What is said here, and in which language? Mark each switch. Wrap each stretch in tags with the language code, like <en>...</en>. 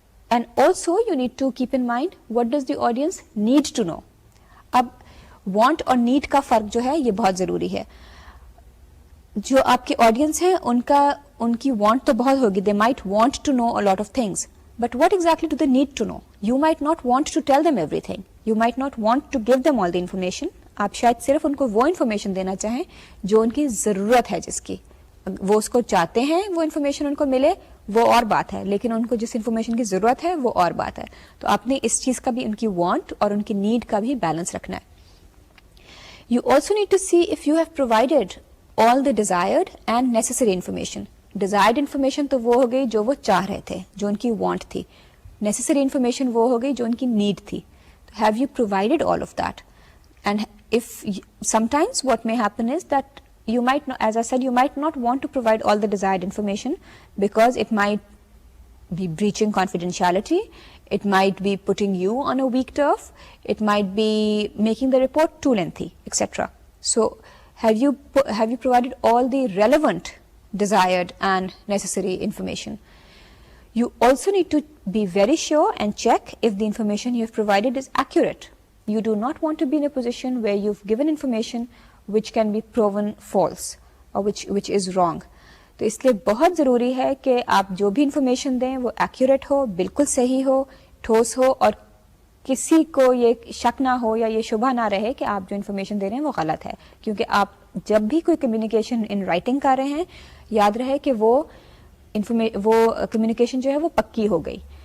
<en>And also you need to keep in mind what does the audience need to know.</en> <hi>अब want और need का फर्क जो है ये बहुत ज़रूरी है. जो आपके ऑडियंस हैं उनकी वांट तो बहुत होगी.</hi> <en>They might want to know a lot of things, but what exactly do they need to know? You might not want to tell them everything. You might not want to give them all the information.</en> <hi>आप शायद सिर्फ उनको वो information देना चाहें जो उनकी ज़रूरत है, जिसकी वो उसको चाहते हैं वो इन्फॉर्मेशन उनको मिले, वो और बात है. लेकिन उनको जिस इन्फॉर्मेशन की ज़रूरत है वो और बात है. तो आपने इस चीज़ का भी, उनकी वांट और उनकी नीड का भी बैलेंस रखना है.</hi> <en>You also need to see if you have provided all the desired and necessary information.</en> <hi>Desired information तो वो हो गई जो वो चाह रहे थे, जो उनकी वांट थी. नेसेसरी इन्फॉर्मेशन वो हो गई जो उनकी नीड थी.</hi> <en>Have you provided all of that? And if sometimes what may happen is that you might not, as I said, you might not want to provide all the desired information because it might be breaching confidentiality, it might be putting you on a weak turf, it might be making the report too lengthy, etc. So have you provided all the relevant desired and necessary information? You also need to be very sure and check if the information you have provided is accurate. You do not want to be in a position where you've given information which can be proven false or which is wrong.</en> <hi>तो इसलिए बहुत ज़रूरी है कि आप जो भी information दें वो एक्यूरेट हो, बिल्कुल सही हो, ठोस हो, और किसी को ये शक ना हो या ये शुबा ना रहे कि आप जो इन्फॉर्मेशन दे रहे हैं वो गलत है. क्योंकि आप जब भी कोई कम्युनिकेशन इन राइटिंग कर रहे हैं, याद रहे कि वो कम्युनिकेशन जो है वो पक्की हो गई.</hi>